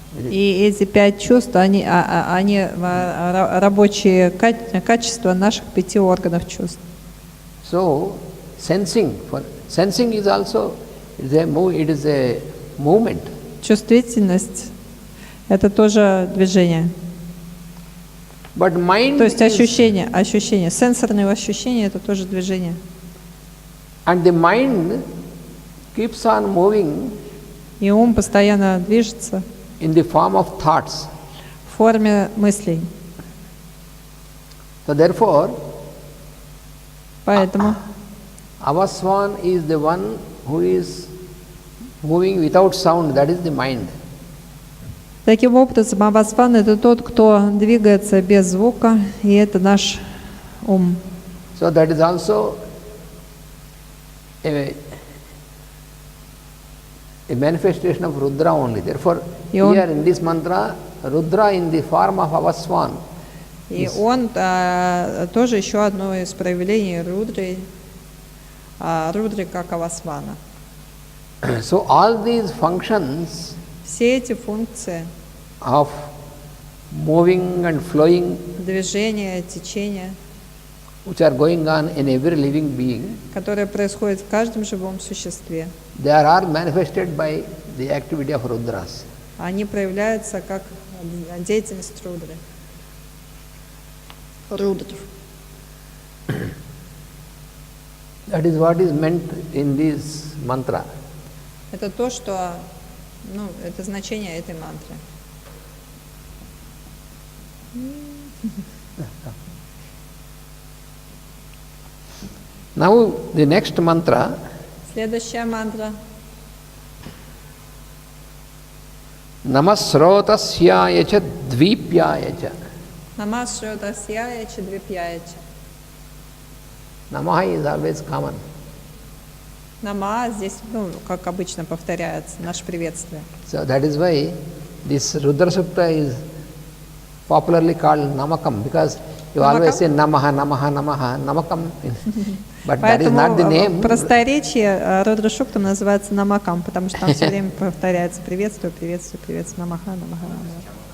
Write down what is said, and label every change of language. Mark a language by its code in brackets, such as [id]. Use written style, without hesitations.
[ru] И эти 5 чувств, они рабочие качества наших 5 органов чувств. [en] So, sensing is also it is a movement. [ru] Чувствительность – это тоже движение. [en] But mind [ru] То есть ощущение, сенсорные ощущения – это тоже движение. [en] And the mind keeps on moving. [ru] И ум постоянно движется. [en] In the form of thoughts. [ru] В форме мыслей. [en] So therefore, [ru] поэтому [en] Avaswan is the one who is moving without sound, that is the mind. [ru] Таким образом, Авасван – это тот, кто двигается без звука, и это наш ум. [en] So that is also a manifestation of Rudra only. Therefore, here in this mantra, Rudra in the form of Avaswan. [ru] И он тоже еще одно из проявлений Рудры как Авасвана. [en] So all these functions [ru] все эти функции [en] of moving and flowing, [ru] движения, течения, [en] which are going on in every living being, [ru] которые происходят в каждом живом существе, [en] they are manifested by the activity of Rudras. [ru] Они проявляются как деятельность Рудры. [en] That is what is meant in this mantra. [ru] Это то, что, это значение этой мантры. [en] Now the next mantra. [ru] Следующая мантра. [sa] Namasrotasya cha dvipyaya cha. Namasrotasya cha dvipyaya cha. [en] Namaha is always common. [ru] Нама здесь, как обычно повторяется, наше приветствие. [en] So that is why this Rudra Sukta is popularly called Namakam, because you always say Namaha, Namaha, Namaha, Namakam. But that is not the name. [ru] Просторечие Рудра Суктам называется Намакам, потому что там все время повторяется приветствие, приветствие, приветствие, Намаха, Намаха, Намаха.